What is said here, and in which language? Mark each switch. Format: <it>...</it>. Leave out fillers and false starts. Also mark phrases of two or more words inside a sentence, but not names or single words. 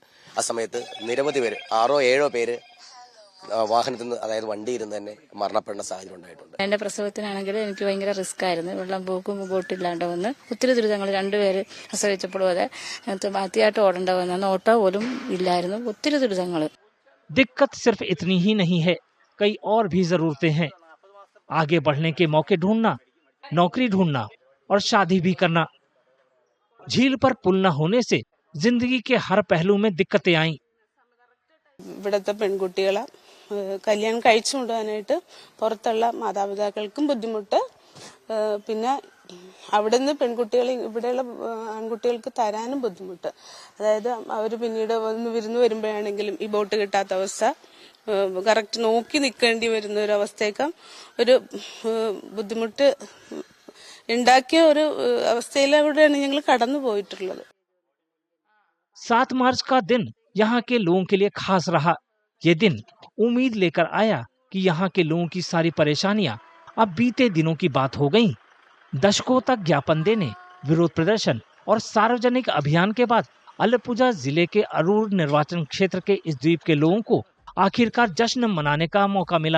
<ml>ആ സമയത്ത് നിരവധി പേര്, 6-7 പേര് വാഹനത്തിൽ നിന്ന്, അതായത് വണ്ടിയിൽ നിന്ന് തന്നെ മരണപ്പെടുന്ന സാഹചര്യം ഉണ്ടായിട്ടുണ്ട്. എന്റെ പ്രസവത്തിനാണെങ്കിൽ എനിക്ക് ഭയങ്കര റിസ്ക് ആയിരുന്നു. വെള്ളം പോക്കും ബോട്ടില്ലാണ്ട് വന്ന് ഒത്തിരി ദുരിതങ്ങൾ, 2 പേര് പ്രസവിച്ചപ്പോഴും അതെ ആദ്യമായിട്ട് ഓടേണ്ട വന്ന ഓട്ടോ പോലും ഇല്ലായിരുന്നു. ഒത്തിരി ദുരിതങ്ങൾ.</ml> <hi>दिक्कत सिर्फ इतनी ही नहीं है, कई और भी जरूरतें हैं। आगे बढ़ने के मौके ढूंढना, नौकरी ढूंढना और शादी भी करना। झील पर पुल न होने से जिंदगी के हर पहलू में दिक्कतें आईं।</hi> <ml>ഇവിടുത്തെ പെൺകുട്ടികളെ കല്യാണം കഴിച്ചു കൊണ്ടുപോകാനായിട്ട് പുറത്തുള്ള മാതാപിതാക്കൾക്കും ബുദ്ധിമുട്ട്. പിന്നെ അവിടുന്ന് പെൺകുട്ടികൾ ഇവിടെയുള്ള ആൺകുട്ടികൾക്ക് തരാനും ബുദ്ധിമുട്ട്. അതായത് അവർ പിന്നീട് വിരുന്ന് വരുമ്പോഴാണെങ്കിലും ഈ ബോട്ട് കിട്ടാത്ത അവസ്ഥ, കറക്റ്റ് നോക്കി നിൽക്കേണ്ടി വരുന്ന ഒരു അവസ്ഥയൊക്കെ ഒരു ബുദ്ധിമുട്ട് ഉണ്ടാക്കിയ ഒരു അവസ്ഥയിലൂടെയാണ് ഞങ്ങൾ കടന്നു പോയിട്ടുള്ളത്.</ml> <hi>7 मार्च का दिन यहाँ के लोगों के लिए खास रहा। ये दिन उम्मीद लेकर आया कि यहाँ के लोगों की सारी परेशानियां अब बीते दिनों की बात हो गईं। दशकों तक ज्ञापन देने, विरोध प्रदर्शन और सार्वजनिक अभियान के बाद अलपुजा जिले के अरूर निर्वाचन क्षेत्र के इस द्वीप के लोगों को आखिरकार जश्न मनाने का मौका मिला।</hi>